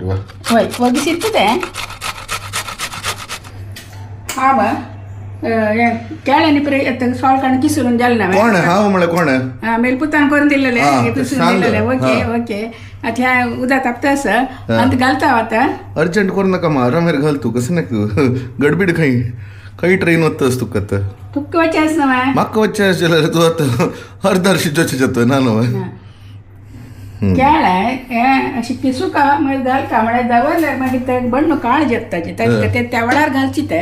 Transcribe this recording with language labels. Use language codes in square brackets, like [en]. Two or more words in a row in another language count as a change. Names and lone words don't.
[kok] वय ओग्गी शित्त ते. हांव केळ्यांनी पळय सॉल काडून किसून जालें ना. कोण हांव म्हळ्यार कोण मेलपुतान करून दिल्लें, किसून दिल्लें. ओके. आतां ह्या उदक तापतास आनी घालता. आतां अर्जंट करू नका, आरामेर घाल तू. कसं नाही गडबीड खंय ट्रेन वतास तुका आतां. तुका वचेस न्हय, म्हाका वच्चें आसलें तूं आतां अर्दार शिजोवचें जाता ना न्हय. केळे हें अशें किसूका मागीर घालता, म्हळ्यार दवरल्यार मागीर ते बंड काळ जेत्ताचे. ते तेवडार घालची ते.